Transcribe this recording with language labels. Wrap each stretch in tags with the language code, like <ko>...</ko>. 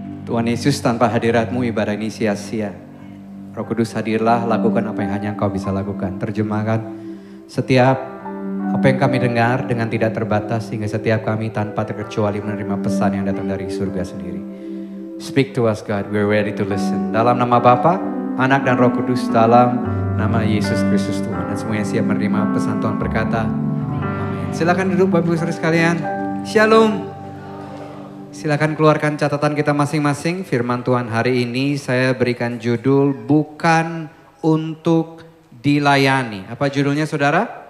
<id>Tuhan Yesus, tanpa hadirat-Mu ibadah ini sia-sia. Roh Kudus hadirlah, lakukan apa yang hanya Engkau bisa lakukan. Terjemahkan setiap apa yang kami dengar dengan tidak terbatas, sehingga setiap kami tanpa terkecuali menerima pesan yang datang dari surga sendiri.</id> <en>Speak to us God, we're ready to listen.</en> <id>Dalam nama Bapa, Anak dan Roh Kudus, dalam nama Yesus Kristus Tuhan. Dan semua yang siap menerima pesan Tuhan berkata, amin. Silakan duduk Bapak Ibu Saudara sekalian. Shalom. Silakan keluarkan catatan kita masing-masing. Firman Tuhan hari ini saya berikan judul bukan untuk dilayani. Apa judulnya saudara?</id>